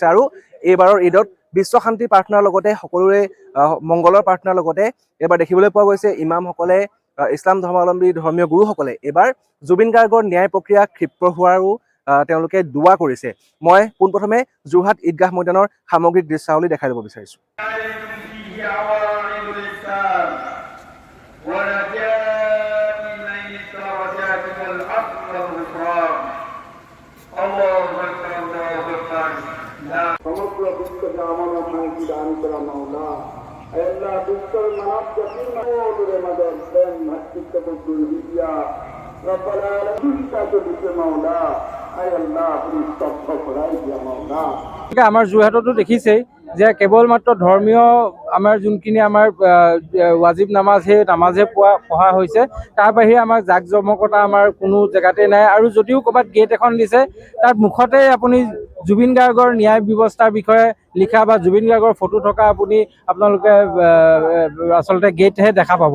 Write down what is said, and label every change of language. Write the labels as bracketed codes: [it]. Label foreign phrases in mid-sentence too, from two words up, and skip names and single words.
[as] আৰু এইবাৰৰ ঈদত বিশ্ব শান্তি প্ৰাৰ্থনাৰ লগতে সকলোৰে মংগলৰ প্ৰাৰ্থনাৰ লগতে এইবাৰ দেখিবলৈ পোৱা গৈছে ইমামসকলে, ইছলাম ধৰ্মাৱলম্বী ধৰ্মীয় গুৰুসকলে এইবাৰ জুবিন গাৰ্গৰ ন্যায় প্ৰক্ৰিয়া ক্ষিপ্ৰ হোৱাৰো তেওঁলোকে দুৱা কৰিছে। মই পোনপ্ৰথমে যোৰহাট ঈদগাহ ময়দানৰ সামগ্ৰিক দৃশ্যাৱলী দেখাই দিব বিচাৰিছোঁ। [bn] সমগ্র বিশ্বকে আমানত শান্তি দান করা মাওলা, আল্লাহ বিশ্বের মানব জাতির মানবের মাঝে প্রেম ভাতৃত্ব বন্ধুর বিদ্যা [ar] رب العالمين [bn] তাকে দিতে মাওলা, আল্লাহ আপনি স্তব্ধ করাই দিয়া মাওলা। [as] আমাৰ যোৰহাটতো দেখিছেই যে কেৱল মাত্ৰ ধৰ্মীয় আমাৰ যোনখিনি আমাৰ ৱাজিব নামাজ সেই নামাজহে পঢ়া হৈছে। তাৰ বাহিৰে আমাৰ জাক জমকতা আমাৰ কোনো জেগাতে নাই। আৰু যদিও ক'ৰবাত গেট এখন দিছে, তাৰ মুখতে আপুনি জুবিন গাৰ্গৰ ন্যায় ব্যৱস্থাৰ বিষয়ে লিখা বা জুবিন গাৰ্গৰ ফটো থকা আপোনালোকে আচলতে গেটহে দেখা পাব।